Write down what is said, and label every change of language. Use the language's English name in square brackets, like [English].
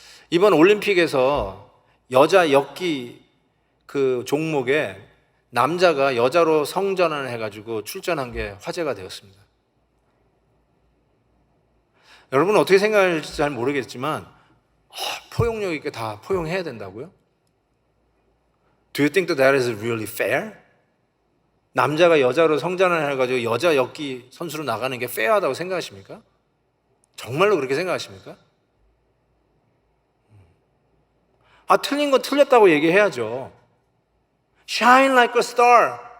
[Korean] 이번 올림픽에서 여자 역기 그 종목에 남자가 여자로 성전환을 해가지고 출전한 게 화제가 되었습니다. 여러분은 어떻게 생각할지 잘 모르겠지만 포용력 있게 다 포용해야 된다고요? [English] Do you think that is really fair? [Korean] 남자가 여자로 성전환을 해가지고 여자 역기 선수로 나가는 게 페어하다고 생각하십니까? 정말로 그렇게 생각하십니까? 틀린 건 틀렸다고 얘기해야죠. [English] Shine like a star.